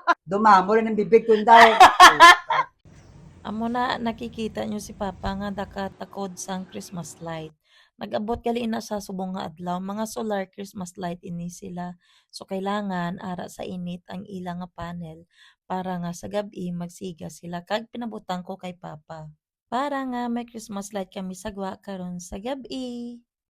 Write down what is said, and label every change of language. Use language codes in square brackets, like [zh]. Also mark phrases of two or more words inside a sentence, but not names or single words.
[tl] Dumamo rin ang bibig ko daw. [hil] Amo na nakikita nyo si Papa nga nakatakod sang [en] Christmas light. [hil] Nag-abot gali na sa subong nga adlaw, mga [en] solar Christmas light [hil] ini sila. So kailangan ara sa init ang ilang nga panel para nga sa gabi magsiga sila. Kag pinabutang ko kay Papa para nga may [en] Christmas light [hil] kami sagwa karon sa gabi.